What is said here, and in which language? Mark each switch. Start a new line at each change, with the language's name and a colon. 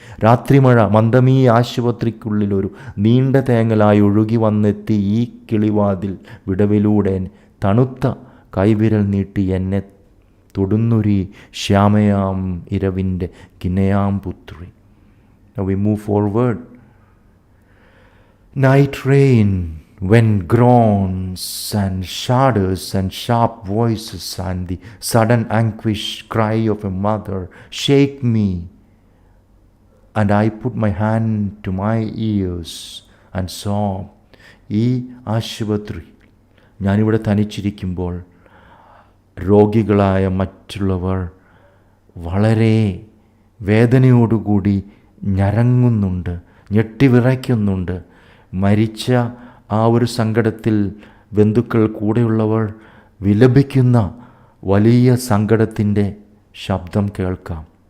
Malayalam: രാത്രിമഴ മന്ദമീ ആശുപത്രിക്കുള്ളിലൊരു നീണ്ട തേങ്ങലായി ഒഴുകി വന്നെത്തി ഈ കിളിവാതിൽ വിടവിലൂടെ തണുത്ത കൈവിരൽ നീട്ടി എന്നെ തൊടുന്നൊരി ശ്യാമയാം ഇരവിൻ്റെ ഗിന്നയാം പുത്രി.
English: Now we move forward. Night rain, when groans and shudders and sharp voices and the sudden anguish cry of a mother shake me, and I put my hand to my ears and sob.
Malayalam: ഈ ആശുപത്രി ഞാനിവിടെ തനിച്ചിരിക്കുമ്പോൾ രോഗികളായ മറ്റുള്ളവർ വളരെ വേദനയോടുകൂടി ഞരങ്ങുന്നുണ്ട്, ഞെട്ടിവിറയ്ക്കുന്നുണ്ട്. മരിച്ച ആ ഒരു സങ്കടത്തിൽ ബന്ധുക്കൾ കൂടെയുള്ളവർ വിലപിക്കുന്ന വലിയ സങ്കടത്തിൻ്റെ ശബ്ദം കേൾക്കാം.